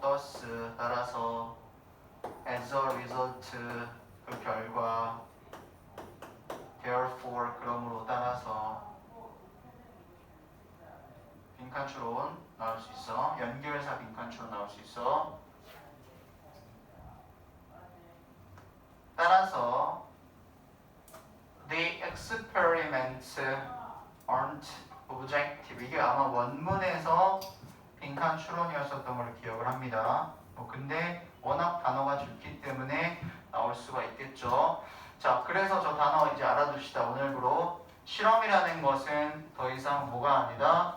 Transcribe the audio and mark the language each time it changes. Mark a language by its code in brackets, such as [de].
[ko] thus 따라서, [en] as a result [ko] 그 결과, therefore 그러므로 따라서, 빈칸추론 나올 수 있어. 연결사 빈칸추론 나올 수 있어. [en] 따라서 the experiments aren't objective. [ko] 이게 아마 원문에서 빈칸 추론이었었던 걸 기억을 합니다. 근데 워낙 단어가 좋기 때문에 나올 수가 있겠죠. 자, 그래서 저 단어 이제 알아둡시다. 오늘부로 실험이라는 것은 더 이상 뭐가 아니다?